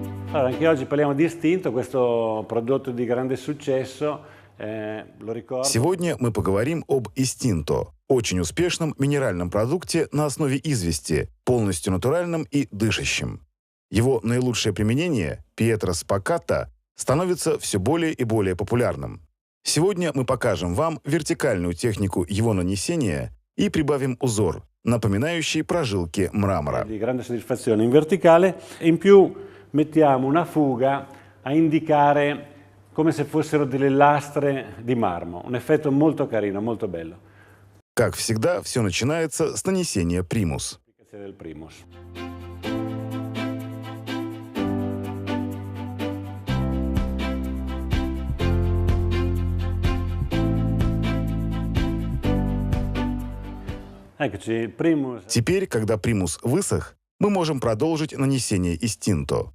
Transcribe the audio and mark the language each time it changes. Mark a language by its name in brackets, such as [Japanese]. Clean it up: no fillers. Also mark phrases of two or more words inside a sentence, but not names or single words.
[Italian] Allora, anche oggi parliamo di Istinto, questo prodotto di grande successo, lo ricordo. [Russian] Сегодня мы поговорим об Истинто, очень успешном минеральном продукте на основе извести, полностью натуральном и дышащем. Его наилучшее применение, Пьетро Спакатта, становится все более и более популярным. Сегодня мы покажем вам вертикальную технику его нанесения и прибавим узор, напоминающий прожилки мрамора. [Italian] Di grande soddisfazione in verticale, e in più mettiamo una fuga a indicare come se fossero delle lastre di marmo. Un effetto molto carino, molto bello. [Russian] Как всегда, все начинается с нанесения примус. [Italian] Del primus. Eccoci, il primus. [Russian] Теперь, когда примус высох, мы можем продолжить нанесение Истинто.